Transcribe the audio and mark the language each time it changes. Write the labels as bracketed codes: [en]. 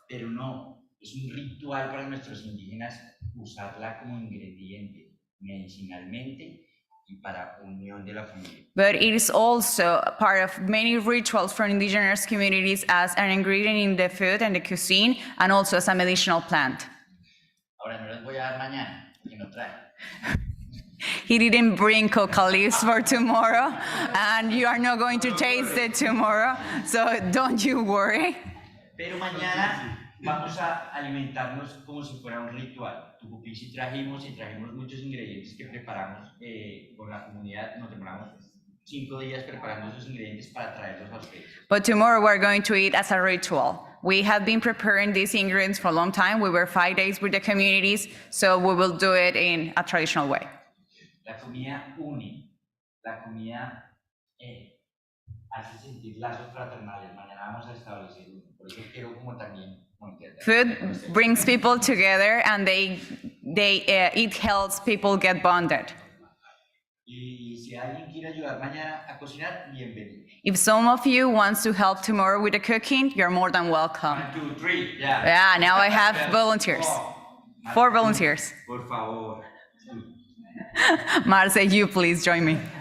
[es] Pero no, es un ritual para nuestros indígenas usarla como ingrediente medicinalmente y para unión de la familia. [en] But it is also part of many rituals from indigenous communities as an ingredient in the food and the cuisine, and also as a medicinal plant. [es] Ahora no les voy a dar mañana, porque no trae. [en] He didn't bring coca leaves for tomorrow, and you are not going to taste it tomorrow, so don't you worry. [es] Pero mañana vamos a alimentarnos como si fuera un ritual. Tucupí sí trajimos muchos ingredientes que preparamos con la comunidad. Nos demoramos 5 días preparando esos ingredientes para traerlos a ustedes. [en] But tomorrow we're going to eat as a ritual. We have been preparing these ingredients for a long time. We were 5 days with the communities, so we will do it in a traditional way. [es] La comida une, la comida hace sentir lazos fraternales. Mañana vamos a establecer uno. Por eso quiero como también... [en] Food brings people together, and it helps people get bonded. [es] Y si alguien quiere ayudar mañana a cocinar, bienvenido. [en] If some of you wants to help tomorrow with the cooking, you're more than welcome. 1, 2, 3, yeah. Yeah, now I have volunteers. 4 volunteers. [es] Por favor. [en] Marce, you please join me.